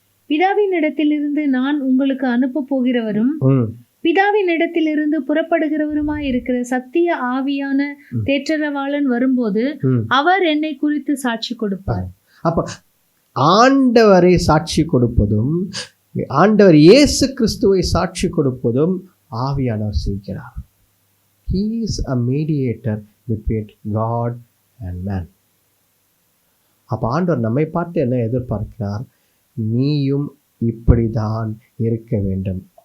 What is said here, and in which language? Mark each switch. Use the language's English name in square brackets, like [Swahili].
[Tamil] பிதாவின் இடத்திலிருந்து நான் உங்களுக்கு அனுப்ப போகிறவரும் பிதாவின் இடத்திலிருந்து புறப்படுகிறவருமாய் இருக்கிற சத்திய ஆவியான தேற்றரவாளன் வரும்போது அவர் என்னை குறித்து சாட்சி கொடுப்பார். அப்ப ஆண்டவரை சாட்சி கொடுப்பதும் ஆண்டவர் இயேசு கிறிஸ்துவை சாட்சி கொடுப்பதும் ஆவியானவர் செய்கிறார். [English] He is a mediator between God and man. [Tamil] அப்ப ஆண்டவர் நம்மை பார்த்து என்ன எதிர்பார்க்கிறார்? நீயும் இப்படிதான் இருக்க வேண்டும்.